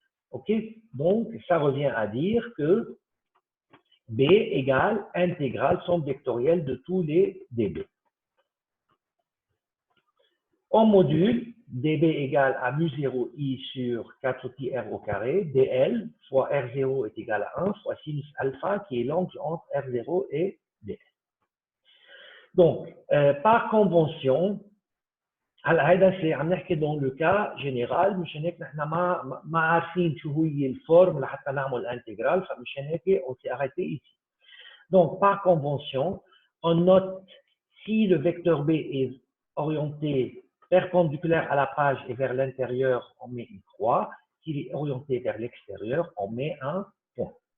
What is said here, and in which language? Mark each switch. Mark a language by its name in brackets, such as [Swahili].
[French] Ok, donc ça revient à dire que B égale intégrale somme vectorielle de tous les dB. En module, dB égale à mu0i sur 4pi r au carré, dl fois r0 est égal à 1 fois sinus alpha qui est l'angle entre r0 et dl. Donc, par convention, [Arabic] هذا [French] c'est [Arabic] عم نحكي [French] dans le cas général، [Arabic] مشان هيك نحن ما عارفين شو هي الفورم لحتى نعمل انتجرال، فمشان هيك [French] on s'est arrêté ici. Donc, par convention, on note si le vecteur B est orienté perpendiculaire à la page et vers l'intérieur, on met une croix. S'il est orienté vers l'extérieur, on met un point.